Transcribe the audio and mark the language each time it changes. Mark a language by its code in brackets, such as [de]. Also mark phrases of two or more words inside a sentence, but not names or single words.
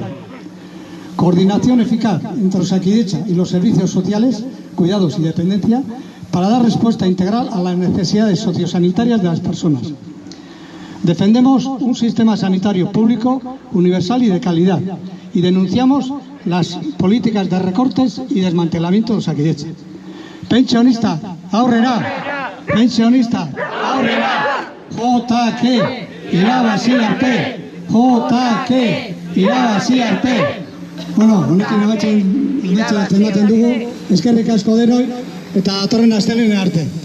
[es] Coordinación eficaz entre Osakidetza y los servicios sociales, cuidados y dependencia para dar respuesta integral a las necesidades sociosanitarias de las personas. Defendemos un sistema sanitario público, universal y de calidad y denunciamos las políticas de recortes y desmantelamiento de Osakidetza. [eu] Pentsionista, aurrera! Pentsionista, aurrera! JK, irabazi arte! JK, irabazi arte! Bueno, honekin abatzen dugu, eskerrik asko denoi eta datorren astelehen arte.